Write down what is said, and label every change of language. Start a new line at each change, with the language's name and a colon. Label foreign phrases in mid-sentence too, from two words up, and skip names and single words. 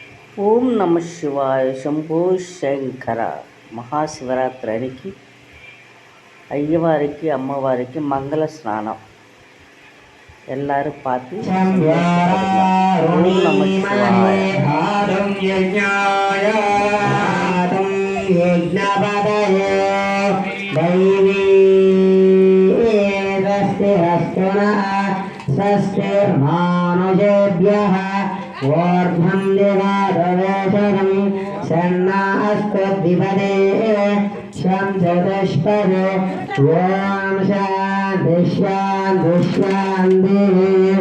Sanskrit: ఓం నమ శివాయ శంభో శంకర.
Telugu: మహాశివరాత్రికి అయ్యవారికి అమ్మవారికి మంగళ స్నానం ఎల్లారు పాతి.
Sanskrit: ఓం నమ శివాయ. स्वस्तिर्मानुषेभ्यः ऊर्ध्वं दिवादवेशनं षण्णास्तद्विपदे शं चतुष्पदे ॐ शान्ति शान्ति शान्तिः।